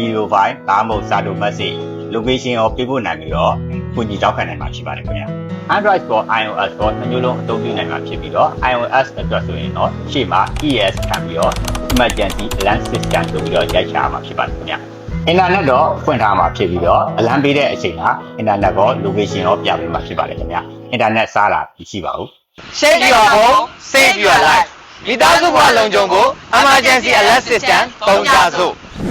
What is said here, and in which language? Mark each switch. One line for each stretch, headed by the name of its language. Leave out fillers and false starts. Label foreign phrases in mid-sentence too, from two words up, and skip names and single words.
Burmese: ဒါမှမဟုတ်စာတူ message location ရောပေးဖို့နိုင်ပြီးတော့ကိုကြီးတောက်ခံနိုင်မှာဖြစ်ပါတယ်ခင်ဗျာ Android ကို iOS ကိုနှမျိုးလုံးအသုံးပြုနိုင်မှာဖြစ်ပြီးတော့ iOS အတွက်ဆိုရင်တော့ရှေ့မှာ ES ခံပြီးတော့ Emergency Alert System ဆိုပြီးတော့ရိုက်ချရမှာဖြစ်ပါတယ်ခင်ဗျာ Internet တော့ဖွင့်ထားမှာဖြစ်ပြီးတော့အလံပေးတဲ့အချိန်က Internet ကို location ရောပြပေးမှာဖြစ်ပါတယ်ခင်ဗျာ Internet စားတာမရှိပါဘူး
English: Save your home, save your life.
Burmese: မိသားစုဘဝလုံခြုံကို Emergency Alert System သုံးကြစို့